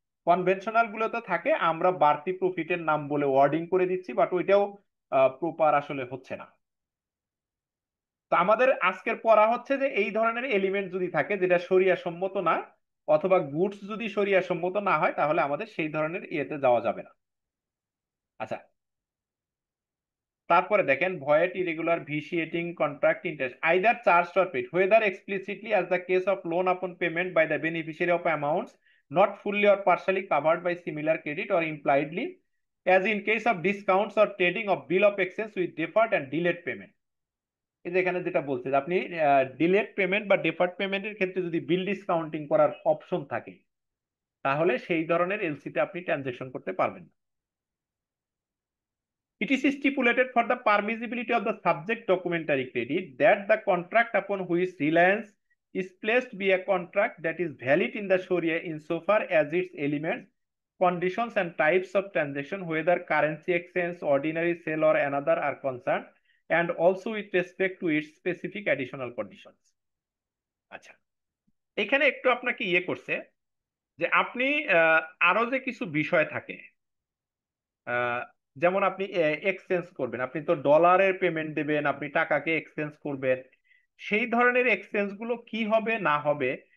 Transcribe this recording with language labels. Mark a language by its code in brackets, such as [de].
[bn] Conventional গুলোতে থাকে আমরা বাড়তি প্রফিটের নাম বলে ওয়ার্ডিং করে দিচ্ছি, বাট ওইটাও প্রপার আসলে হচ্ছে না। তো আমাদের আজকের পড়া হচ্ছে যে এই ধরনের এলিমেন্ট যদি থাকে যেটা শরিয়া সম্মত না, অথবা গুডস যদি শরিয়া সম্মত না হয়, তাহলে আমাদের সেই ধরনের ইয়েতে যাওয়া যাবে না। আচ্ছা, তারপরে দেখেন void irregular ভিসিয়েটিং contract interest either [en] Charge or paid whether explicitly as the case of loan upon payment by the beneficiary of amounts not fully or partially covered by similar credit or impliedly as in case of discounts or trading of bill of exchange with deferred and delayed payment। [bn] এই যে এখানে যেটা বলছে যে আপনি delayed payment বা deferred পেমেন্টের ক্ষেত্রে যদি বিল ডিসকাউন্টিং করার অপশন থাকে, তাহলে সেই ধরনের এলসিতে আপনি ট্রানজেকশন করতে পারবেন না। [en] It is stipulated for the permissibility of the subject documentary credit that the contract upon which reliance is placed be a contract that is valid in the Sharia insofar as its elements, conditions and types of transaction, whether currency exchange, ordinary sale or another are concerned, and also with respect to its specific additional conditions। [bn] আচ্ছা, এখানে একটু আপনাকে ইয়ে করছে যে আপনি আরো যে কিছু বিষয় থাকে, আহ, যেমন আপনি এক্সচেঞ্জ করবেন, আপনি তো ডলারের পেমেন্ট দেবেন, আপনি টাকাকে এক্সচেঞ্জ করবেন, সেই ধরনের এক্সচেঞ্জ গুলো কি হবে না হবে,